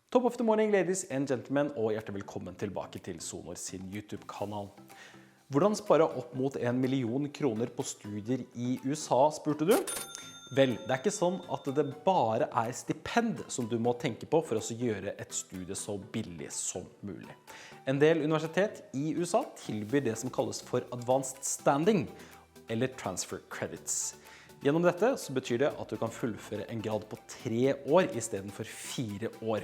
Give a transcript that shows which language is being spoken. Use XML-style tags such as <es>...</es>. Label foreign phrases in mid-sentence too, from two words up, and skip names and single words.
<en>Top of the morning, ladies and gentlemen,</en> <no>og hjertelig velkommen tilbake til Sonor sin YouTube-kanal. Hvordan spare opp mot 1 million kroner på studier i USA, spurte du? Vel, det er ikke sånn at det bare er stipend som du må tenke på for å gjøre et studie så billig som mulig. En del universitet i USA tilbyr det som kalles for</no> <en>advanced standing,</en> <no>eller</no> <en>transfer credits.</en> <no>Gjennom dette så betyr det at du kan fullføre en grad på 3 år i stedet for 4 år.</no>